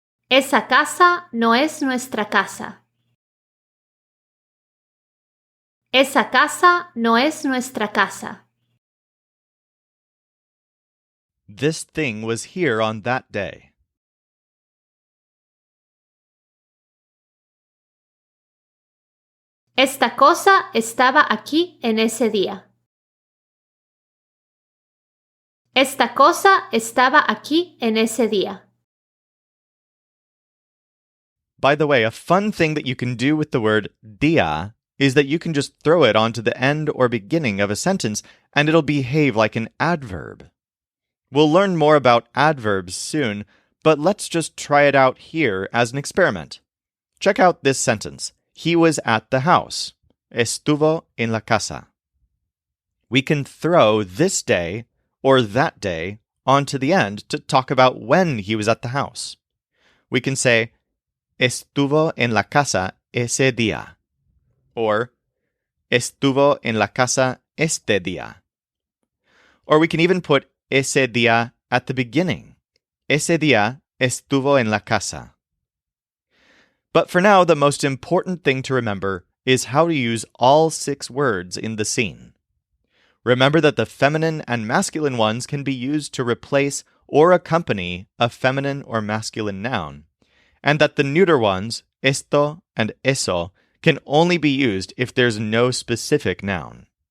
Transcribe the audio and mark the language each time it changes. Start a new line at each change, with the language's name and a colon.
Spanish: Esa casa no es nuestra casa. Esa casa no es nuestra casa.
English: This thing was here on that day.
Spanish: Esta cosa estaba aquí en ese día. Esta cosa estaba aquí en ese día.
English: By the way, a fun thing that you can do with the word día is that you can just throw it onto the end or beginning of a sentence and it'll behave like an adverb. We'll learn more about adverbs soon, but let's just try it out here as an experiment. Check out this sentence. He was at the house.
Spanish: Estuvo en la casa.
English: We can throw this day or that day onto the end to talk about when he was at the house. We can say,
Spanish: estuvo en la casa ese día.
English: Or,
Spanish: estuvo en la casa este día.
English: Or we can even put ese día at the beginning.
Spanish: Ese día estuvo en la casa.
English: But for now, the most important thing to remember is how to use all 6 words in the scene. Remember that the feminine and masculine ones can be used to replace or accompany a feminine or masculine noun, and that the neuter ones, esto and eso, can only be used if there's no specific noun.